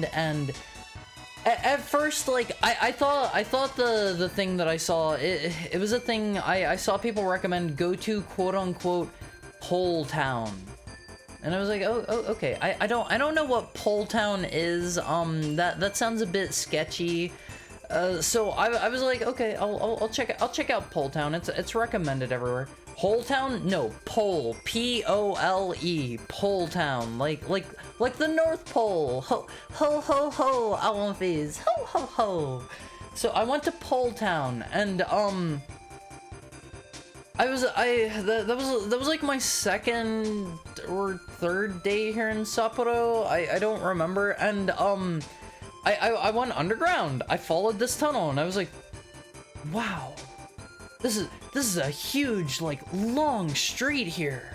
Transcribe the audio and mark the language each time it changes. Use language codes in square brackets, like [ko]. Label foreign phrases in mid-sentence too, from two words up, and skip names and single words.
[en] And at first, like, I thought the thing that I saw, it was a thing I saw people recommend, go to quote-unquote Pole Town. And I was like, oh okay. I don't know what Pole Town is. That sounds a bit sketchy. So I was like, okay, I'll check out Pole Town. It's recommended everywhere. Whole Town? No, Pole. P-O-L-E. Pole Town. Like the North Pole. Ho ho, Awonfis. Ho ho ho. So I went to Pole Town, and that was like my second or third day here in Sapporo. I don't remember. And I went underground. I followed this tunnel, and I was like, wow. This is a huge, like, long street here.